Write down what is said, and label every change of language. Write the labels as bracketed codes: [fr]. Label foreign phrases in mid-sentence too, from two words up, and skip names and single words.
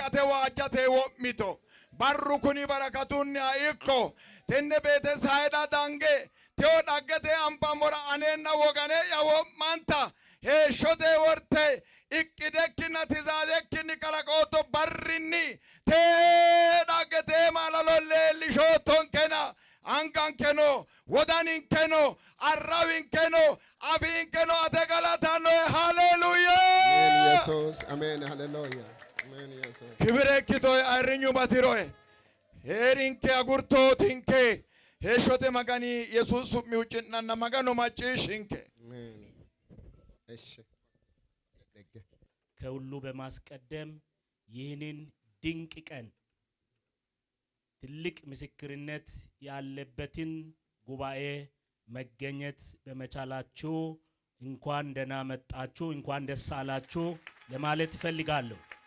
[sid] ate waajjate wo'mito barru kuni barakatunni ha ikko tenne beete sayida dange teo dhaggete ampamora anenna wogane ya wo'manta heeshshote worte ikkidekkinna tizaazekkinni kalaqootto barrinni tee dhaggete maalalo leellishoottonkena angankeno wodaninkeno arrawinkeno afiinkeno ate galatannoe Amen, hallelujah. Jesus. Amen. Hallelujah. Amen, Jesus. Kibire ikkitoe ayirrinyu batiroe heerinke agurtootinke heeshshote magani yesuus su'mi hucci'nanna magano macciishshinke [am] Amen. እሺ ደገ ከሁሉ በማስቀደም ይህንን ድንቅ ቀን ትልቅ ምስክርነት ያለበትን ጉባኤ መገኘት በመቻላችሁ እንኳን ደህና መጣችሁ፣ እንኳን ደስ አላችሁ ለማለት እፈልጋለሁ።